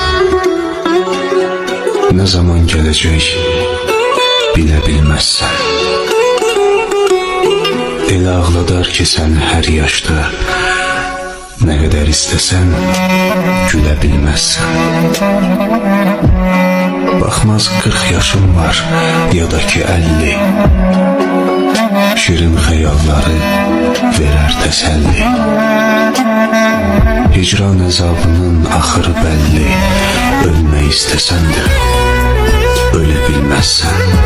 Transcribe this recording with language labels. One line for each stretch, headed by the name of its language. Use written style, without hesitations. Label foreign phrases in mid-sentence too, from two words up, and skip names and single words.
Turkish: Ne zaman gelecek bile bilmezsen.
Azerbaijani: Elə ağladar ki
Turkish: sen her yaşta, ne kadar istesen güle bilmezsen. Bakmaz 40 yaşım var ya da ki 50.
Azerbaijani: Şirin xəyalları verər təsəlli. Hicran əzabının axırı bəlli. Ölmək istəsən də ölə bilməzsən.